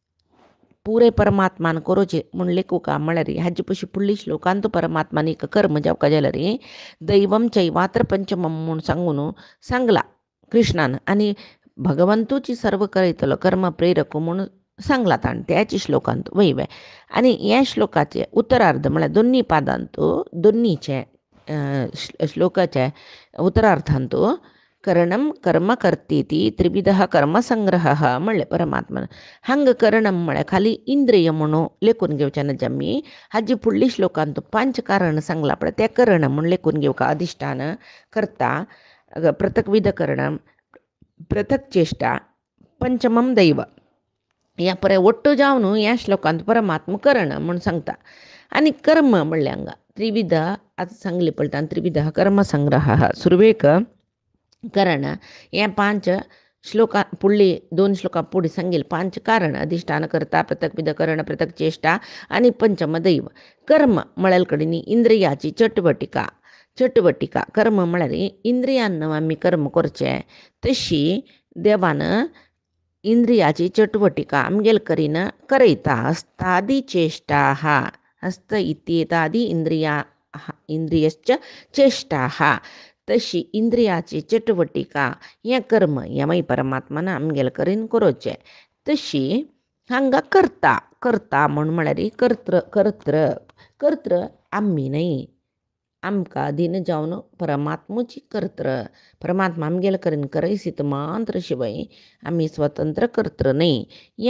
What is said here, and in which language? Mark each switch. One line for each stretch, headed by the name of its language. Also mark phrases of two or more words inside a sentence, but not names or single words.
Konkani: आमी पुरे परमात्मान कोरोचे म्हूण लेखुका म्हळ्यार हाजे पयलीं फुडली श्लोकांत परमात्मान एक कर्म जावका जाल्यार
Sanskrit: दैवम चैवात्र पंचमम
Konkani: म्हूण सांगून सांगला कृष्णान आनी भगवंतूची सर्व कळयतलो कर्म प्रेरक म्हणून सांगला ताणें त्याच श्लोकांत वय आनी ह्या श्लोकाचे उत्तरार्ध म्हळ्यार दोनी पादांत दोनीचे श्लोकाचे उत्तरार्थांत
Sanskrit: करणम कर्म करतीती त्रिविध कर्मसंग्रह
Konkani: म्हणलें परमात्मान हांग करणम म्हळ्यार खाली इंद्रिय म्हणून लेखून घेवचें ना आमी हाजी फुडली श्लोकांत 5 कारण सांगला पळय तें करण म्हूण लेखून घेवका
Sanskrit: अधिष्ठान करता पृथक्विध करणम पृथक चेष्टा पंचमम दैव
Konkani: ह्या पळय ಒಟ್ಟು जावन ह्या श्लोकांत परमात्मा करण म्हूण सांगता आनी कर्म म्हणलें हांगा त्रिविध आतां सांगलें पळय त्रिविध कर्मसंग्रह सुरवेक करण हे 5 श्लोकां फुडली 2 श्लोकां फुडें सांगिल्लें 5 कारण अधिष्ठान करता पृथक्विध करण पृथक चेष्टा आनी पंचम दैव कर्म म्हळ्यार कडेन इंद्रियाची चटवटिका कर्म म्हळ्यार इंद्रियान आमी कर्म करचें तशी देवान इंद्रियाची चटवटिका आमगेल करीन करयता
Sanskrit: हस्तादी चेष्टा हस्त इत्येतादी इंद्रियश्च चेष्टा
Konkani: तशी इंद्रियाची चटवटिका हें कर्म हें मागीर परमात्मान आमगेल करीन करोचें तशी हांगा करता म्हळ्यार कर्त्र आमी न्हय आमकां अधीन जावन परमात्मूची कर्त्र परमात्मा आमगेल करीन करयसीत मात्र शिवाय आमी स्वतंत्र कर्त्र न्हय हें